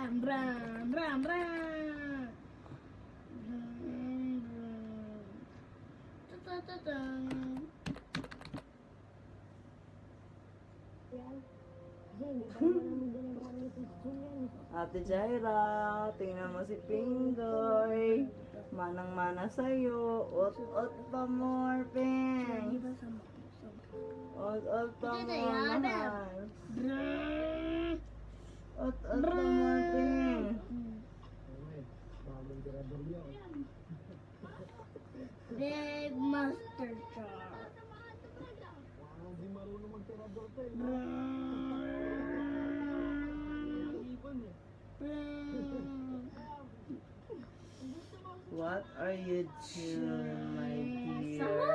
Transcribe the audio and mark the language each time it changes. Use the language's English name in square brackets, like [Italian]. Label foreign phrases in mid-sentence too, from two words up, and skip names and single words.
[Filipino] bram, bram, bram. Ta-ta-ta-tan. Ate Jaira, tingnan mo si Pingoy. Manang-mana sa'yo. Ot-ot pa more, Ping. Ot-ot pa Ate more, Jaira. mahal. Bram. Ot-ot pa more, Ping. [English] Big Master Jar. What are you doing, my dear?